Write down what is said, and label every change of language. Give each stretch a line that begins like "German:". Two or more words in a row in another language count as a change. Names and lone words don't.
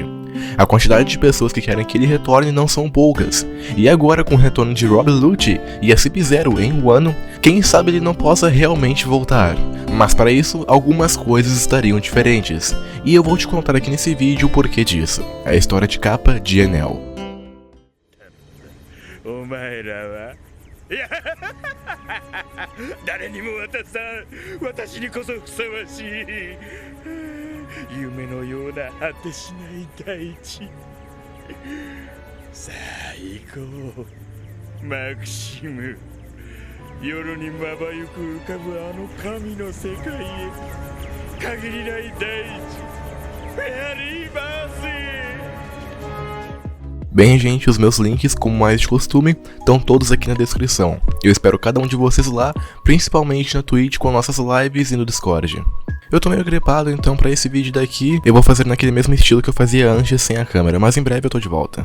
Portuguese: A quantidade de pessoas que querem que ele retorne não são poucas, e agora com o retorno de Rob Lucci e a CP0 em Wano, quem sabe ele não possa realmente voltar. Mas para isso, algumas coisas estariam diferentes, e eu vou te contar aqui nesse vídeo o porquê disso. A história de capa de Enel.
Japanese: お前らは誰にも渡さん。私にこそふさわしい夢のような果てしない大地。さあ行こうマクシム。夜にまばゆく浮かぶあの神の世界へ。限りない大地フェアリーバースへ。
Portuguese: Bem, gente, os meus links, como mais de costume, estão todos aqui na descrição. Eu espero cada um de vocês lá, principalmente na Twitch com nossas lives e no Discord. Eu tô meio gripado, então pra esse vídeo daqui, eu vou fazer naquele mesmo estilo que eu fazia antes sem a câmera, mas em breve eu tô de volta.